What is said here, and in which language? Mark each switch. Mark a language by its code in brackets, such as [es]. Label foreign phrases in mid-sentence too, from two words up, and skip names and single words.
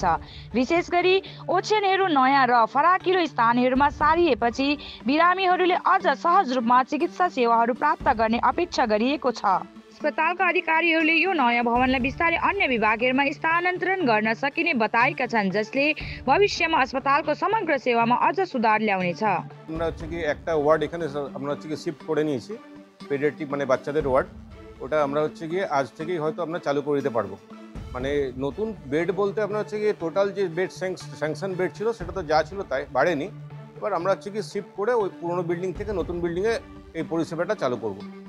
[ne] विशेष गरी ओछ्यानहरू नयाँ र फराकिलो स्थानहरूमा सारिएपछि बिरामीहरूले अझ सहज रूपमा चिकित्सा सेवाहरू प्राप्त गर्ने अपेक्षा गरिएको छ। अस्पतालका अधिकारीहरूले यो नयाँ भवनलाई बिस्तारै अन्य विभागहरूमा स्थानान्तरण गर्न सकिने बताएका छन्, जसले भविष्यमा अस्पतालको समग्र सेवामा अझ सुधार ल्याउनेछ। [bn] আমরা হচ্ছে কি একটা ওয়ার্ড এখানে আমরা হচ্ছে কি শিফট করে নিয়েছি, পেডিয়াট্রিক মানে বাচ্চাদের ওয়ার্ড। ওটা আমরা হচ্ছে গিয়ে আজ থেকেই হয়তো আমরা চালু করে দিতে পারবো। মানে নতুন বেড বলতে আপনার হচ্ছে গিয়ে টোটাল যে বেড [en] sanction bed [bn] ছিল সেটা তো যা ছিল তাই বাড়েনি। এবার আমরা হচ্ছে কি শিফট করে ওই পুরনো বিল্ডিং থেকে নতুন বিল্ডিংয়ে এই পরিষেবাটা চালু করব।